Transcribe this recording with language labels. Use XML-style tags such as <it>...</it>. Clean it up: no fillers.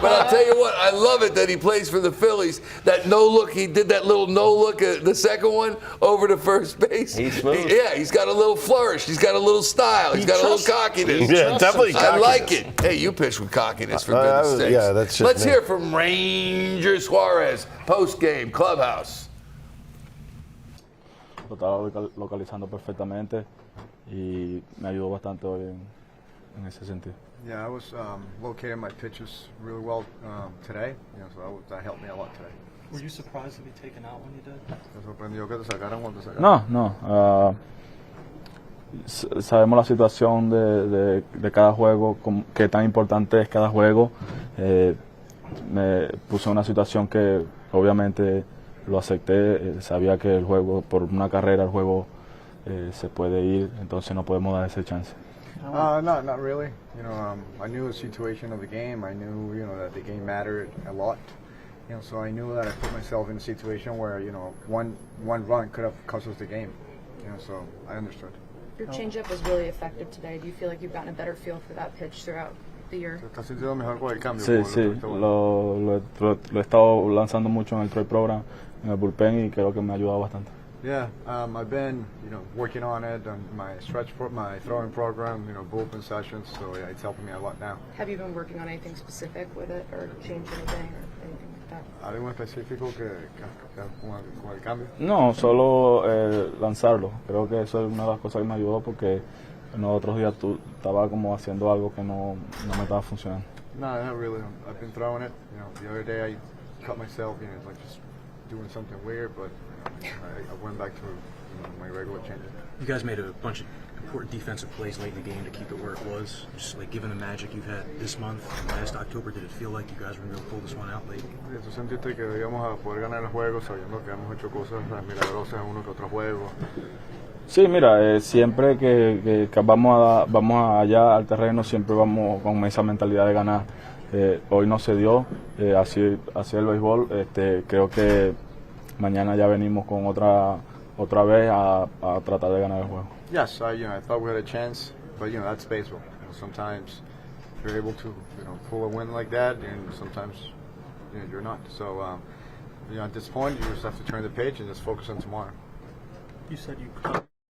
<en>But I'll tell you what, I love it that he plays for the Phillies. That no-look, he did that little no-look, the second one, over to first base. He's smooth. He's got a little flourish. He's got a little style. He's got a little cockiness. Yeah, definitely cockiness. I like it. Hey, you pitch with cockiness, for goodness sakes. Yeah, that's just Let's hear from Ranger Suarez, post-game, clubhouse.</en> <es>Lo estaba localizando perfectamente y me ayudó bastante hoy en ese sentido.</es> <en>Yeah, I was locating my pitches really well today, so that helped me a lot today. Were you surprised to be taken out when you did?</en> <es>¿Te sorprendió que te sacaran cuando te sacaron? No. Sabemos la situación de cada juego, qué tan importante es cada juego. Me puse en una situación que obviamente lo acepté. Sabía que el juego, por una carrera, el juego se puede ir, entonces no podemos dar ese chance.</es> <en>Not really. I knew the situation of the game. I knew, that the game mattered a lot. So I knew that I put myself in a situation where, one run could have cost us the game. So I understood. Your changeup was really effective today. Do you feel like you've gotten a better feel for that pitch throughout the year?</en> <es>Sí, sí, lo he estado lanzando mucho en el trade program, en el bullpen, y creo que me ha ayudado bastante.</es> <en>Yeah, I've been, working on it on my my throwing program, bullpen sessions. So yeah, it's helping me a lot now. Have you been working on anything specific with it, or changed anything, or anything like that?</en> <es>¿Algo específico que con el cambio? No, solo lanzarlo. Creo que eso es una de las cosas que me ayudó, porque en los otros días estaba como haciendo algo que no me estaba funcionando.</es> <en>No, not really. I've been throwing it. The other day I cut myself, like just doing something weird, but I went back to my regular changes. You guys made a bunch of important defensive plays late in the game to keep it where it was. Just like given the magic you've had this month and last October, did it feel like you guys were going to pull this one out late?</en> <es>¿Tú sentiste que íbamos a poder ganar el juego sabiendo que hemos hecho cosas milagrosas en uno que otro juego? Sí, mira, siempre que vamos allá al terreno, siempre vamos con esa mentalidad de ganar. Hoy no se dio, así el béisbol. Creo que mañana ya venimos con otra vez a tratar de ganar el juego.</es> <en>Yes, I thought we had a chance, but that's baseball. Sometimes you're able to pull a win like that, and sometimes you're not. So at this point, you just have to turn the page and just focus on tomorrow. You said you.</en>